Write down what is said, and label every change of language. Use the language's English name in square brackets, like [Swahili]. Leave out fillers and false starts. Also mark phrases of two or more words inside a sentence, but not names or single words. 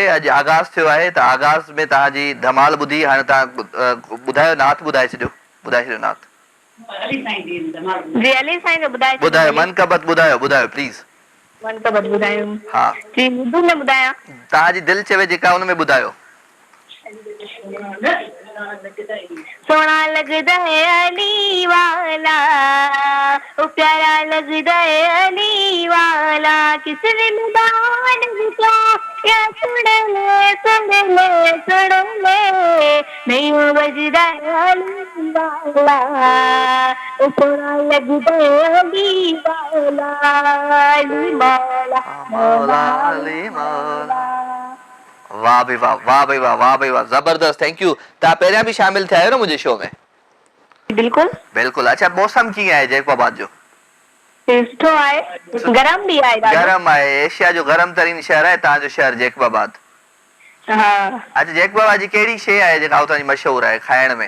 [Sindhi] अॼु आगाज़ थियो आहे त आगाज़ में तव्हांजी धमाल ॿुधी। हाणे तव्हां ॿुधायो, नाथ ॿुधाए छॾियो नाथ। जी, अली साईं जो ॿुधायो, मनकबत ॿुधायो प्लीज़। मनकबत ॿुधायूं? हा जी, उर्दू में ॿुधायां? तव्हांजी दिलि चवे जेका हुन में ॿुधायो। [Punjabi] ਸੋਨਾ ਲਗਦਾ ਹੈ ਅਲੀ ਵਾਲਾ, ਓ ਪਿਆਰਾ ਲਗਦਾ ਹੈ ਅਲੀ ਵਾਲਾ, ਕਿਸ ਵਿੰਦਾਨ ਵਿਚਾ ਯਾ ਸੁਣ ਲੇ ਨਹੀਂ ਬਜਦਾ ਹੈ ਅਲੀ ਵਾਲਾ, ਓ ਸੋਨਾ ਲਗਦਾ ਹੈ ਅਲੀ ਵਾਲਾ, ਅਲੀ ਮੌਲਾ ਮੌਲਾ ਅਲੀ ਮੌਲਾ। [Sindhi] वाह भाई वाह, जबरदस्त, [English] Thank you. [Sindhi] तव्हां पहिरियां बि शामिल थिया आहियो न मुंहिंजे शो में? बिल्कुल। अच्छा, मौसम कीअं आहे जेकबाबाद जो? सुठो आहे, गरम भी आहे। गरम आहे। एशिया जो गरम तरीन शहर आहे तव्हांजो शहर जेकबाबाद। हाँ। अच्छा, जेकबाबाद जी कहिड़ी शइ आहे जेका हुतां जी मशहूर आहे खाइण में?